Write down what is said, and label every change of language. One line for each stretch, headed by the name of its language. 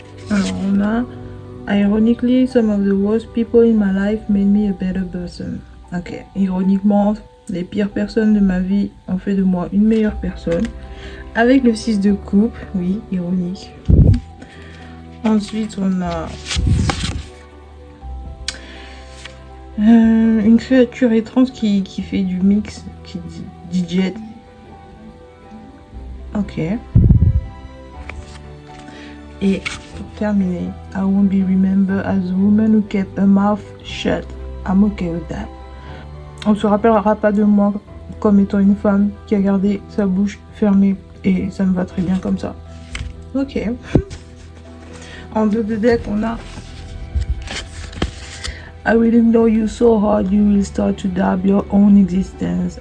French: Alors, on a
English: ironically, some of the worst people in my life made me a better person.
French: Ok, ironiquement, les pires personnes de ma vie ont fait de moi une meilleure personne. Avec le 6 de coupe, oui, ironique. Ensuite, on a une créature étrange qui fait du mix, qui dit DJ. Ok. Et pour terminer,
English: I won't be remembered as a woman who kept her mouth shut. I'm okay with that.
French: On ne se rappellera pas de moi comme étant une femme qui a gardé sa bouche fermée et ça me va très bien comme ça. Ok. En dos de deck, on a
English: I will ignore you so hard you will start to doubt your own existence.